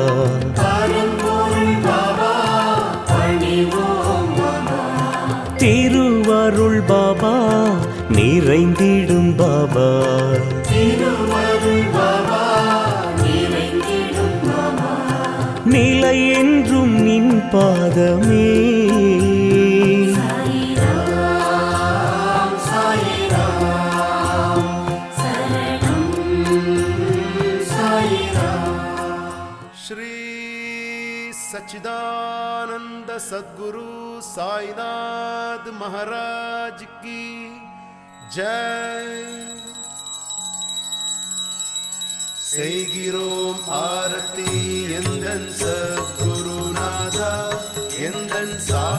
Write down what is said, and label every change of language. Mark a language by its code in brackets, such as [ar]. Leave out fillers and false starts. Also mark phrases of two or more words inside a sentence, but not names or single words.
[ta] திருவருள் பாபா நிறைந்திடும் பாபா, நிலை என்றும் நின் பாதமே. [hi] श्री सच्चिदानंद सद्गुरु साईनाथ महाराज की जय. [ta] செய்கிறோம் ஆரத்தி எந்தன் சத்குருநாதா, எந்தன்